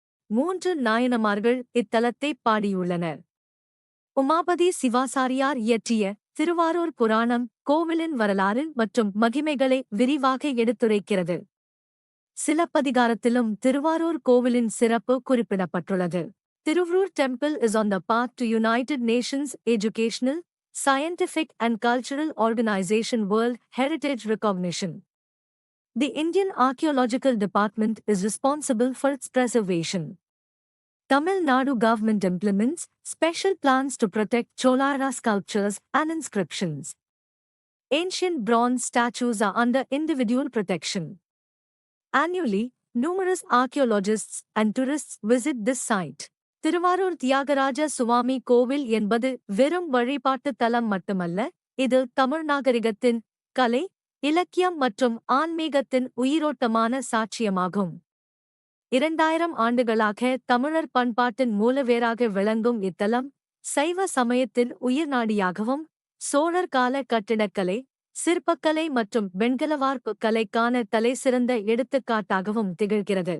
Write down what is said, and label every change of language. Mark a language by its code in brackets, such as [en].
[ta] 3 நாயனமார்கள் இத்தலத்தைப் பாடியுள்ளனர். உமாபதி சிவாசாரியார் இயற்றிய திருவாரூர் புராணம் கோவிலின் வரலாறு மற்றும் மகிமைகளை விரிவாக எடுத்துரைக்கிறது. சிலப்பதிகாரத்திலும் திருவாரூர் கோவிலின் சிறப்பு குறிப்பிடப்பட்டுள்ளது. [en] Tiruvur Temple is on the path to United Nations Educational, Scientific and Cultural Organization World Heritage Recognition. The Indian Archaeological Department is responsible for its preservation. Tamil Nadu government implements special plans to protect Cholara sculptures and inscriptions. Ancient bronze statues are under individual protection. Annually, numerous archaeologists and tourists visit this site. [ta] Thiruvarur Thyagaraja சுவாமி கோவில் என்பது வெறும் வழிபாட்டு தலம் மட்டுமல்ல, இது தமிழ் நாகரிகத்தின் கலை, இலக்கியம் மற்றும் ஆன்மீகத்தின் உயிரோட்டமான சாட்சியமாகும். 2000 ஆண்டுகளாக தமிழர் பண்பாட்டின் மூலவேராக விளங்கும் இத்தலம், சைவ சமயத்தின் உயிர்நாடியாகவும், சோழர் கால கட்டிடக்கலை, சிற்பக்கலை மற்றும் வெண்கல வார்ப்பு கலைக்கான தலைசிறந்த எடுத்துக்காட்டாகவும் திகழ்கிறது.